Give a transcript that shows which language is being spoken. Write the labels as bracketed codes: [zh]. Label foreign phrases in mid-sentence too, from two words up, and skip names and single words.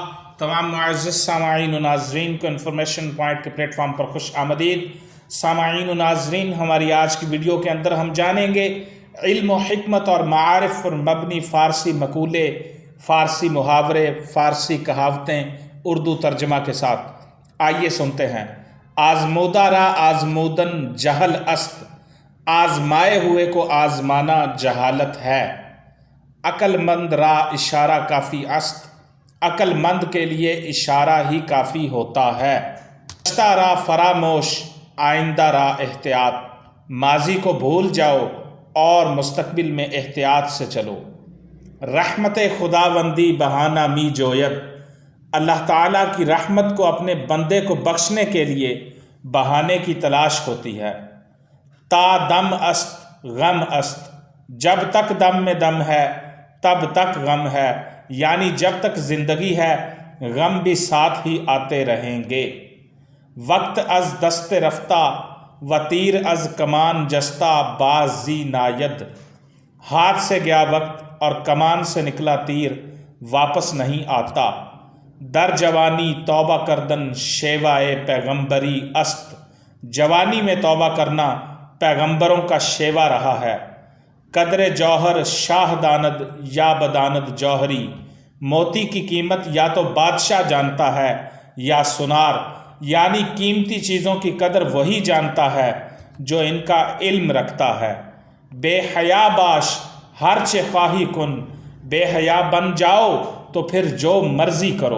[ur] تمام معزز سامعین و ناظرین کو انفارمیشن پوائنٹ کے پلیٹ فارم پر خوش آمدید۔ سامعین و ناظرین، ہماری آج کی ویڈیو کے اندر ہم جانیں گے علم و حکمت اور معارف پر مبنی فارسی مقولے، فارسی محاورے، فارسی کہاوتیں اردو ترجمہ کے ساتھ۔ آئیے سنتے ہیں۔ [fa] آزمودہ را آزمودن جہل است، [ur] آزمائے ہوئے کو آزمانا جہالت ہے۔ [fa] عقل مند را اشارہ کافی است، [ur] عقل مند کے لیے اشارہ ہی کافی ہوتا ہے۔ [fa] گذشتہ را فراموش، آئندہ را احتیاط، [ur] ماضی کو بھول جاؤ اور مستقبل میں احتیاط سے چلو۔ [fa] رحمت خداوندی بہانہ می جوید، [ur] اللہ تعالیٰ کی رحمت کو اپنے بندے کو بخشنے کے لیے بہانے کی تلاش ہوتی ہے۔ [fa] تا دم است غم است، [ur] جب تک دم میں دم ہے تب تک غم ہے، یعنی جب تک زندگی ہے غم بھی ساتھ ہی آتے رہیں گے۔ [fa] وقت از دست رفتہ و تیر از کمان جستہ باز زی ناید، [ur] ہاتھ سے گیا وقت اور کمان سے نکلا تیر واپس نہیں آتا۔ [fa] در جوانی توبہ کردن شیوائے پیغمبری است، [ur] جوانی میں توبہ کرنا پیغمبروں کا شیوا رہا ہے۔ [fa] قدر جوہر شاہ داند یا بداند جوہری، [ur] موتی کی قیمت یا تو بادشاہ جانتا ہے یا سنار، یعنی قیمتی چیزوں کی قدر وہی جانتا ہے جو ان کا علم رکھتا ہے۔ [fa] بے حیا باش ہر چہ خواہی کن، [ur] بے حیا بن جاؤ تو پھر جو مرضی کرو۔